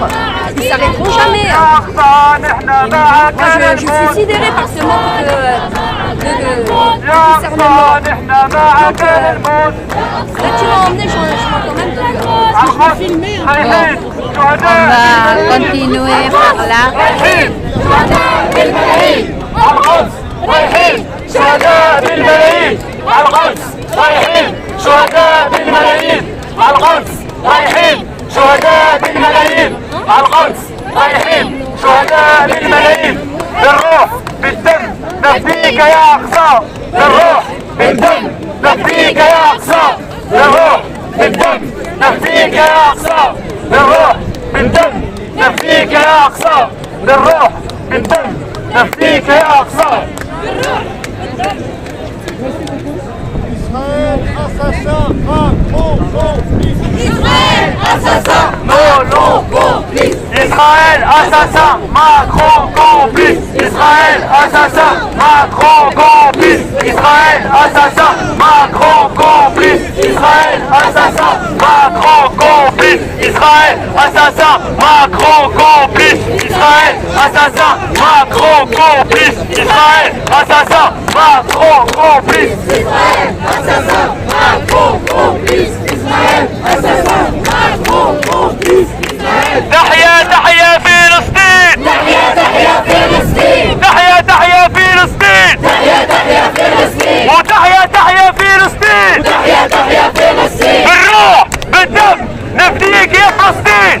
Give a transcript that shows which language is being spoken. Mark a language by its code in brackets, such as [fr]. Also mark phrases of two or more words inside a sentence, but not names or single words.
[fr] Ils ne s'arrêteront jamais. Moi, je suis sidérée par ce manque de discernement. Donc, là, tu m'as emmené, je m'entends même de je vais filmer. On va continuer par là. [ar] رايحين شهداء بالملايين القدس رايحين شهداء بالملايين القدس رايحين شهداء بالملايين بالروح بالدم نفديك يا أقصى بالروح بالدم نفديك يا أقصى بالروح بالدم نفديك يا أقصى بالروح بالدم نفديك يا أقصى بالروح بالدم نفديك يا أقصى بالروح بالدم [fr] Israël assassin, Macron complice. Israël assassin, Macron complice. Israël assassin, Macron complice. Israël assassin, Macron complice. Israël assassin, Macron complice. Israël assassin, Macron complice. Israël assassin, Macron complice. Israël assassin, Macron complice. Israël assassin, Macron complice. [ar] تحيا تحيا فلسطين تحيا تحيا فلسطين تحيا تحيا فلسطين تحيا تحيا فلسطين وتحيا تحيا فلسطين تحيا تحيا فلسطين بالروح بالدم نفديك يا فلسطين